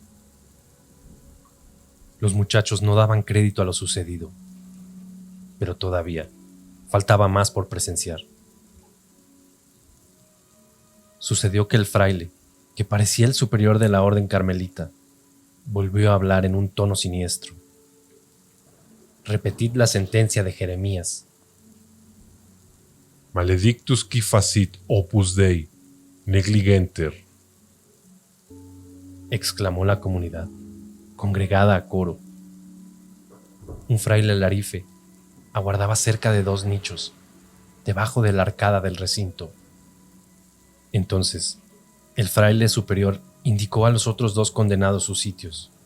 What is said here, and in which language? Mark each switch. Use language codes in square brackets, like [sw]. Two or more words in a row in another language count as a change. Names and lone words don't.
[es] Los muchachos no daban crédito a lo sucedido, pero todavía faltaba más por presenciar. Sucedió que el fraile, que parecía el superior de la orden carmelita, volvió a hablar en un tono siniestro. Repetid la sentencia de Jeremías. [la] Maledictus qui facit opus Dei, negligenter. [es] Exclamó la comunidad, congregada a coro. Un fraile larife aguardaba cerca de 2 nichos, debajo de la arcada del recinto. Entonces, el fraile superior indicó a los otros 2 condenados sus sitios.